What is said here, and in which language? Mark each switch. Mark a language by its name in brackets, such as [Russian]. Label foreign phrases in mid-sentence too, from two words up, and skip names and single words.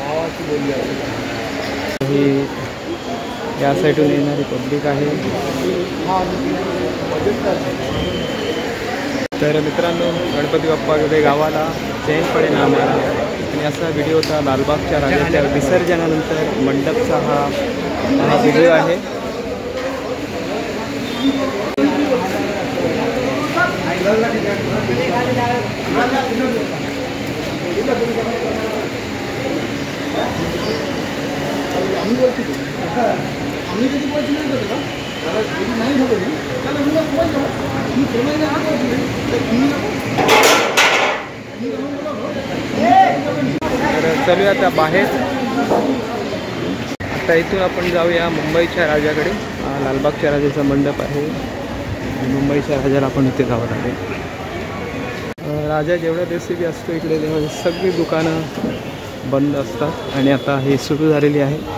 [Marathi] ही या साईडून येणारी पब्लिक आहे। तर मित्रांनो, गणपती बाप्पा गेले गावाला, चैन पडेना आम्हाला। आणि असा व्हिडिओ होता लालबागच्या राजाच्या विसर्जनानंतर मंडपचा हा व्हिडिओ आहे। [Bangla] আমি যদি বলছিলাম তো দাদা যদি নাই হবে তাহলে আমরা কই যাব তুমি প্রমাণ না করলে তুমি [Marathi] चलूया आता बाहेर. आता इथून आपण जाऊया मुंबईच्या राजाकडे. हा लालबागच्या राजाचा मंडप आहे. मुंबईच्या राजाला आपण इथे जावं लागेल. राजा जेवढ्या दिवशी बी असतो इकडे तेव्हा सगळी दुकानं बंद असतात आणि आता हे सुरू झालेली आहे.